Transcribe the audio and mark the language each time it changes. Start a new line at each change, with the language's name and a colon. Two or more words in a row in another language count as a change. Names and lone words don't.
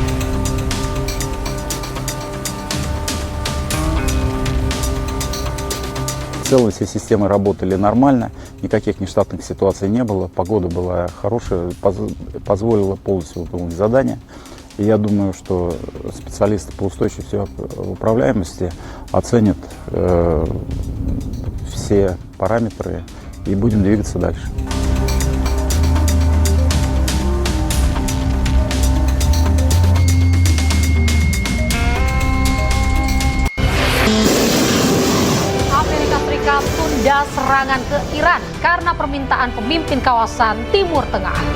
Russian: В целом все системы работали нормально, никаких нештатных ситуаций не было, погода была хорошая, позволила полностью выполнить задание. И я думаю, что специалисты по устойчивости и управляемости оценят все параметры и будем двигаться дальше.
Indonesian: Amerika Serikat tunda serangan ke Iran karena permintaan pemimpin kawasan Timur Tengah.